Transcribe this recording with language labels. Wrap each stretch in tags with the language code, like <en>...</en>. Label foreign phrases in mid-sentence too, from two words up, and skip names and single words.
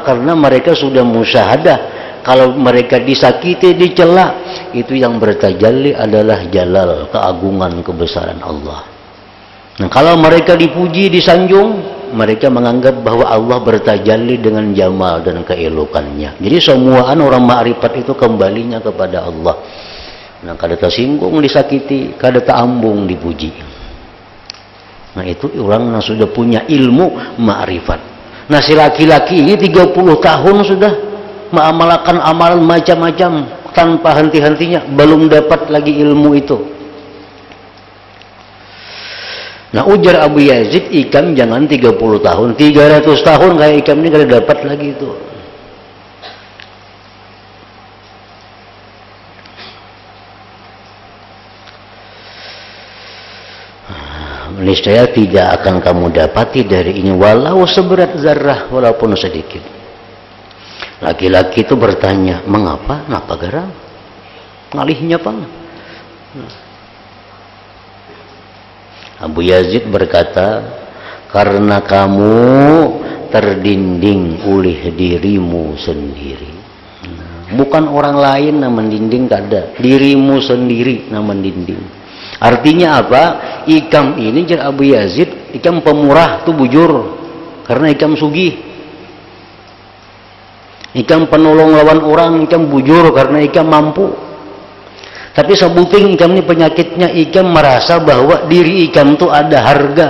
<id>Karena mereka sudah musyahadah. Kalau mereka disakiti, dicela, itu yang bertajalli adalah jalal, keagungan, kebesaran Allah. Nah, kalau mereka dipuji, disanjung, mereka menganggap bahwa Allah bertajalli dengan jamal dan keelokannya. Jadi semuaan orang ma'rifat itu kembalinya kepada Allah.</id> <bjn>Nah, kada tersinggung disakiti, kada teambung dipuji.</bjn> <id>Nah, itu orang yang sudah punya ilmu ma'rifat. Nah, si laki-laki ini 30 tahun sudah mengamalkan amalan macam-macam tanpa henti-hentinya, belum dapat lagi ilmu itu.</id> <bjn>Nah, ujar Abu Yazid, ikam jangan 30 tahun, 300 tahun kayak ikam ini kada dapat lagi itu.</bjn> <id>Niscaya tidak akan kamu dapati dari ini walau seberat zarrah, walaupun sedikit. Laki-laki itu bertanya, mengapa?</id> <bjn>Napa garang? Ngalihnya pang.</bjn> <id>Abu Yazid berkata, karena kamu terdinding oleh dirimu sendiri.</id> <bjn>Bukan orang lain yang mendinding, kada.</bjn> <id>Dirimu sendiri yang mendinding. Artinya apa?</id> <bjn>Ikam ini, jar Abu Yazid, ikam pemurah tuh bujur. Karena ikam sugih. Ikam penolong lawan orang, ikam bujur karena ikam mampu. Tapi sebuting ikam ini penyakitnya, ikam merasa bahwa diri ikam itu ada harga.</bjn>